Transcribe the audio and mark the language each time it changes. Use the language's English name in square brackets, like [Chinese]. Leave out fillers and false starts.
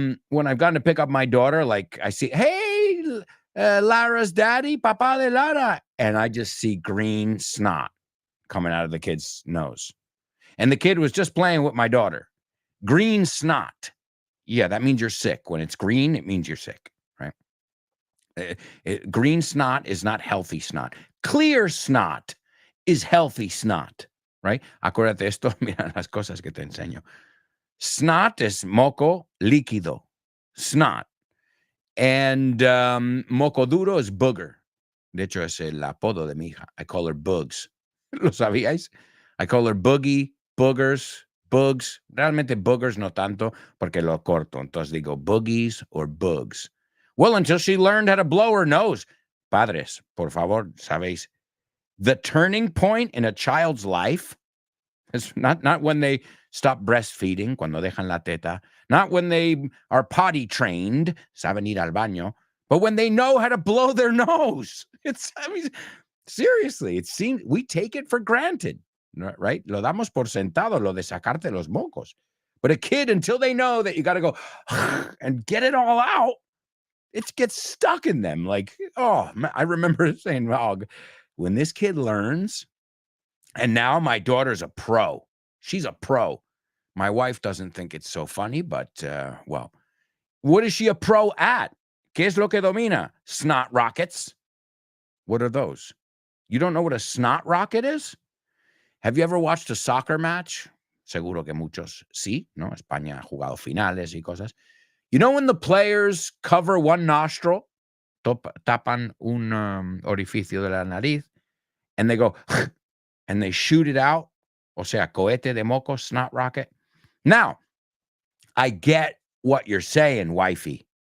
[English] When I've gone to pick up my daughter, like I see, hey, Lara's daddy, [Spanish] Papa de Lara, [English] and I just see green snot coming out of the kid's nose. And the kid was just playing with my daughter. Green snot. Yeah, that means you're sick. When it's green, it means you're sick, right? Green snot is not healthy snot. Clear snot is healthy snot, right? [Spanish] Acuérdate esto, mira las cosas que te enseño. [English] Snot is [Spanish] moco líquido, snot. [English] And moco duro is booger. [Spanish] De hecho, es el apodo de mi hija. [English] I call her Bugs. [Spanish] ¿Lo sabíais? [English] I call her Boogie, Boogers, Bugs. [Spanish] Realmente Boogers no tanto, porque lo corto. Entonces digo [English] Boogies or Bugs. Well, until she learned how to blow her nose. [Spanish] Padres, por favor, sabéis, [English] the turning point in a child's life is not when they stop breastfeeding, [Spanish] cuando dejan la teta, [English] not when they are potty trained, [Spanish] saben ir al baño, [English] but when they know how to blow their nose. Seriously, it seems we take it for granted, right? [Spanish] Lo damos por sentado, lo de sacarte los mocos. [English] But a kid, until they know that you got to go and get it all out, it gets stuck in them. Like, oh, I remember saying, oh, when this kid learns And now my daughter's a pro. She's a pro. My wife doesn't think it's so funny, but, well, what is she a pro at? [Spanish] ¿Qué es lo que domina? [English] Snot rockets. What are those? You don't know what a snot rocket is? Have you ever watched a soccer match? [Spanish] Seguro que muchos sí, ¿no? España ha jugado finales y cosas. [English] You know when the players cover one nostril, [Spanish] tapan un orificio de la nariz, [English] and they go, and they shoot it out? [Spanish] O sea, cohete de moco, [English] snot rocket. Now, I get what you're saying, wifey.